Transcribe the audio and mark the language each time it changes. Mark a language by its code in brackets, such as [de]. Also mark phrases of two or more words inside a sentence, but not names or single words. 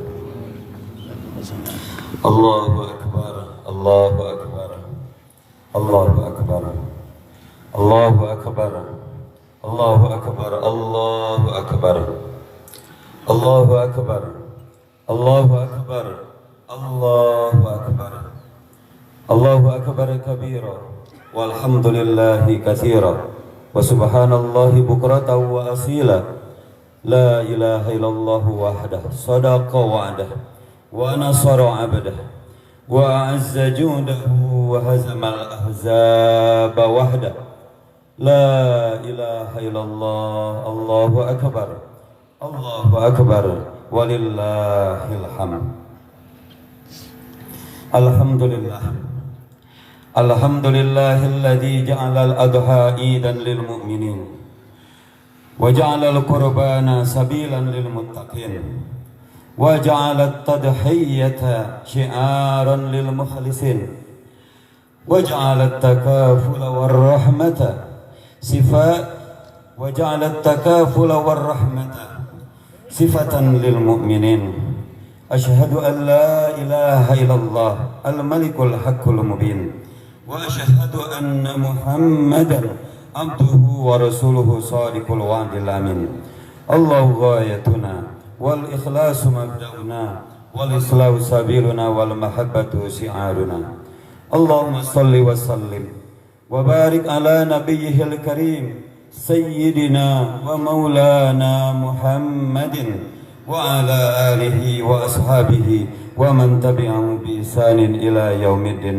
[ar] الله أكبر الله أكبر الله أكبر الله أكبر الله أكبر الله أكبر الله أكبر الله أكبر الله أكبر الله أكبر كبيرا والحمد لله كثيرا. وسبحان الله بكرة وأصيلا. لا إله إلا الله وحده صدق وعده ونصر عبده وأعز جنده وهزم الأحزاب وحده. لا إله إلا الله. الله أكبر الله أكبر ولله الحمد. Alhamdulillah. الحمد لله الذي جعل الأضحى عيدا للمؤمنين وجعل القربان سبيلا للمتقين وجعل التضحية شعارا للمخلصين وجعل التكافل والرحمة صفة للمؤمنين. أشهد أن لا إله إلا الله الملك الحق المبين وأشهد أن محمدا عبده ورسوله صادق الوعد الأمين. الله غايتنا والإخلاص مبدؤنا والإصلاح سبيلنا والمحبة شعارنا. اللهم صل وسلم وبارك على نبيه الكريم سيدنا ومولانا محمد وعلى آله وأصحابه ومن تبعهم بإحسان إلى يوم الدين.